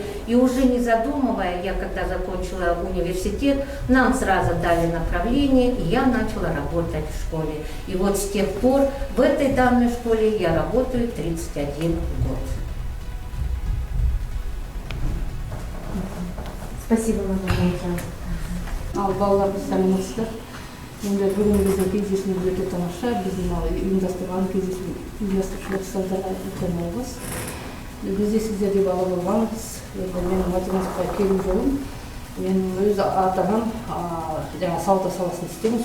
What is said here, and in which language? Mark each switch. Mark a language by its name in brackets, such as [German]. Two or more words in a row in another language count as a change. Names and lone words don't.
[Russian] И уже не задумывая, я когда закончила университет, нам сразу дали направление, и я начала работать в школе. И вот с тех пор в этой данной школе я работаю 31 год. Спасибо вам большое. [Kazakh] Ал балаларымыз сәлеметсіздер. Енді бүгінгі біздің кездесуіміз өте тамаша. Біздің ұйымдастырған ұйымдастырушылық ұстаздарға үлкен алғыс. Бізде сіздерде бала болғанбыз. Менің математикаға келу жолым. Мен өз ата-анам жаңа сауда саласында істеймін.